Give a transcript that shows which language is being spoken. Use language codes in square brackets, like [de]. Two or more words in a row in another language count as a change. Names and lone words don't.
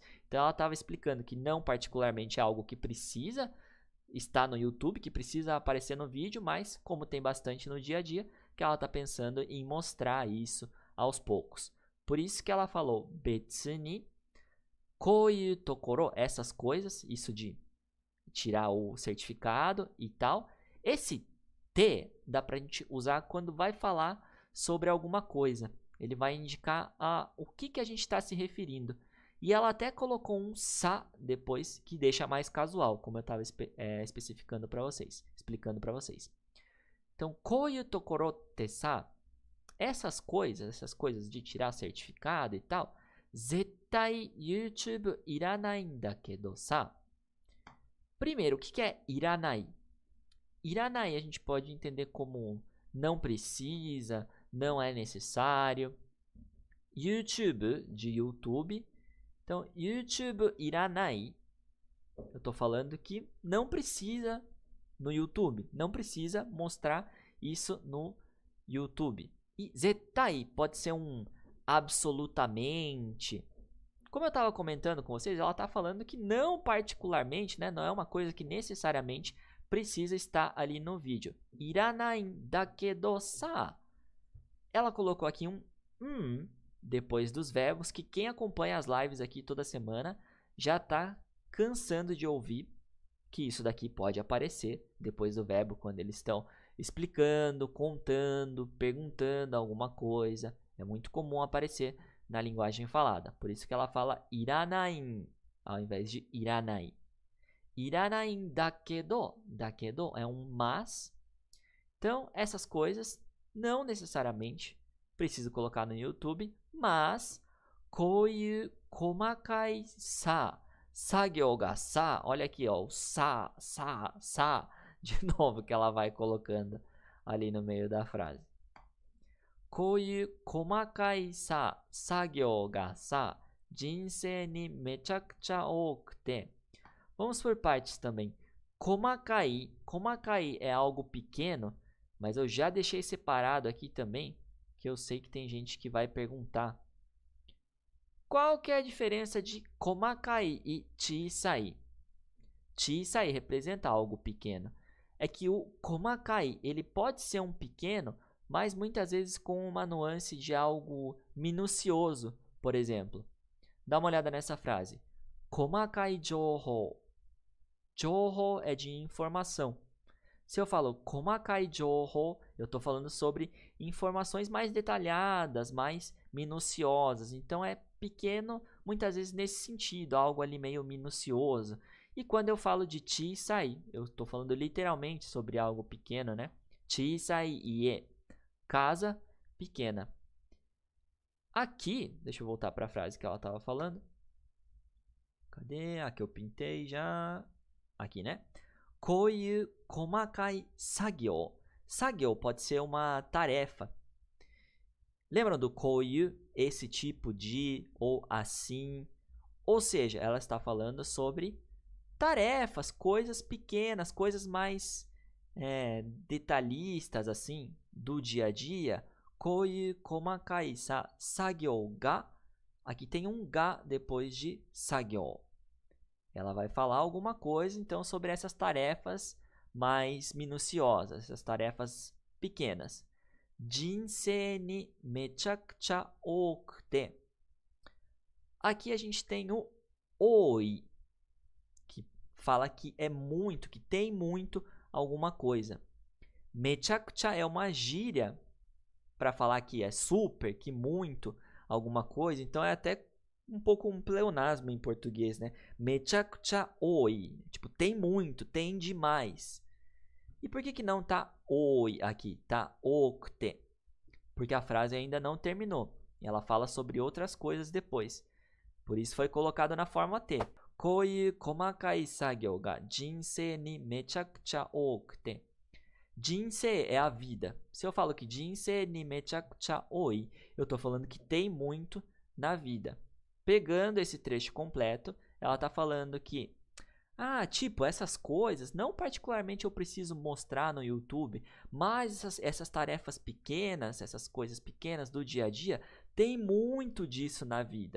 [pt] Então ela estava explicando que não particularmente é algo que precisa estar no YouTube, que precisa aparecer no vídeo, mas como tem bastante no dia a dia, que ela está pensando em mostrar isso aos poucos. Por isso que ela falou [ja] 別に、こういうところ, [pt] essas coisas, isso de tirar o certificado e tal. Esse te dá pra gente usar quando vai falar sobre alguma coisa. Ele vai indicar o que a gente está se referindo. E ela até colocou um sa depois, que deixa mais casual, como eu estava especificando para vocês, explicando para vocês. Então, [ja] こういうところってさ, [pt] essas coisas de tirar certificado e tal, [ja] 絶対YouTubeいらないんだけどさ. [pt] Primeiro, o que é iranai? Iranai a gente pode entender como não precisa, não é necessário. YouTube, de YouTube. Então, YouTube iranai, eu estou falando que não precisa no YouTube. Não precisa mostrar isso no YouTube. E zettai pode ser um absolutamente. Como eu estava comentando com vocês, ela está falando que não particularmente, né, não é uma coisa que necessariamente precisa estar ali no vídeo. [ja] いらないんだけどさ. [pt] Ela colocou aqui um depois dos verbos, que quem acompanha as lives aqui toda semana já está cansando de ouvir. que isso daqui pode aparecer depois do verbo quando eles estão explicando, contando, perguntando alguma coisa. É muito comum aparecer na linguagem falada. Por isso que ela fala iranain ao invés de iranai. [ja] いらないんだけど. [pt] Dakedo é um mas. Então, essas coisas não necessariamente preciso colocar no YouTube, mas [ja] こういう細かいさ、作業がさ, [pt] olha aqui, ó, o sa, de novo que ela vai colocando ali no meio da frase. [ja] こういう細かいさ、作業がさ、人生にめちゃくちゃ多くて. [pt] Vamos por partes também. Komakai, komakai é algo pequeno, mas eu já deixei separado aqui também, que eu sei que tem gente que vai perguntar. Qual que é a diferença de komakai e chisai? Chisai representa algo pequeno. É que o komakai, ele pode ser um pequeno, mas muitas vezes com uma nuance de algo minucioso, por exemplo. Dá uma olhada nessa frase. [ja] 細かい情報. [pt] Jouhou é de informação. Se eu falo [ja] 細かい情報, [pt] eu estou falando sobre informações mais detalhadas, mais minuciosas. Então é pequeno, muitas vezes nesse sentido, algo ali meio minucioso. E quando eu falo de chisai, eu estou falando literalmente sobre algo pequeno, né? [ja] 小さい家, [pt] casa pequena. Aqui, deixa eu voltar para a frase que ela estava falando. Cadê? Aqui eu pintei já. Aqui, né? [ja] こういう細かい作業. [pt] Sagyo pode ser uma tarefa. Lembram do koyu? Esse tipo de ou assim. Ou seja, ela está falando sobre tarefas, coisas pequenas, coisas mais detalhistas assim, do dia a dia. [ja] こういう細かい作業が. [pt] Aqui tem um ga depois de sagyo. Ela vai falar alguma coisa, então, sobre essas tarefas mais minuciosas, essas tarefas pequenas. [ja] 人生にめちゃくちゃ多くて. [pt] Aqui a gente tem o oi, que fala que é muito, que tem muito alguma coisa. Mechakucha é uma gíria para falar que é super, que muito alguma coisa, então é até um pouco um pleonasmo em português, né? [ja] めちゃくちゃ多い. [pt] Tipo, tem muito, tem demais. E por que não tá oi aqui? Tá okute. Porque a frase ainda não terminou. E ela fala sobre outras coisas depois. Por isso foi colocado na forma T. [ja] こういう細かい作業が人生にめちゃくちゃ多くて. [pt] Jinsei é a vida. Se eu falo que [ja] 人生にめちゃくちゃ多い, [pt] eu tô falando que tem muito na vida. Pegando esse trecho completo, ela está falando que, tipo, essas coisas, não particularmente eu preciso mostrar no YouTube, mas essas tarefas pequenas, essas coisas pequenas do dia a dia, tem muito disso na vida.